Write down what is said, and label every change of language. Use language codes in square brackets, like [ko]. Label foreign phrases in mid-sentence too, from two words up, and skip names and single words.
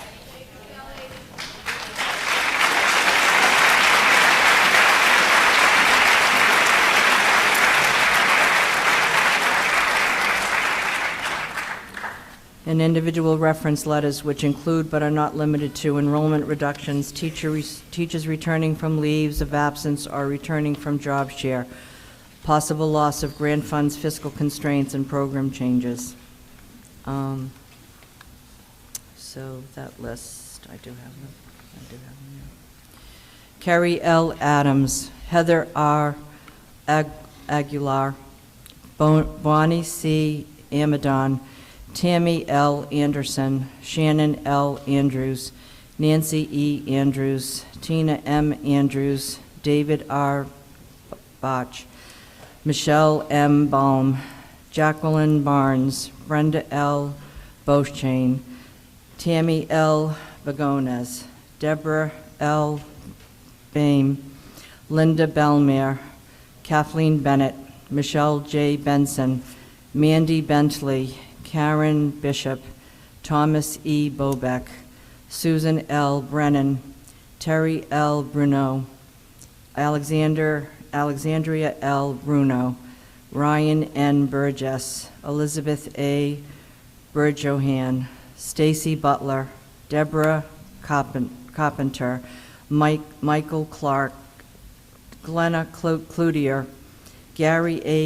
[en] and individual reference letters which include but are not limited to enrollment reductions, teachers returning from leaves of absence or returning from job share, possible loss of grant funds, fiscal constraints, and program changes. So that list, I do have them. Yeah. Carrie L. Adams, Heather R. Aguilar, Bonnie C. Amadon, Tammy L. Anderson, Shannon L. Andrews, Nancy E. Andrews, Tina M. Andrews, David R. Botch, Michelle M. Baum, Jacqueline Barnes, Brenda L. Beauchesne, Tammy L. Bagones, Deborah L. Bain, Linda Belmere, Kathleen Bennett, Michelle J. Benson, Mandy Bentley, Karen Bishop, Thomas E. Bobeck, Susan L. Brennan, Terry L. Bruno, Alexandria L. Bruno, Ryan N. Burgess, Elizabeth A. Burjohan, Stacy Butler, Deborah Carpenter, Michael Clark, Glenna Cloutier, Gary A.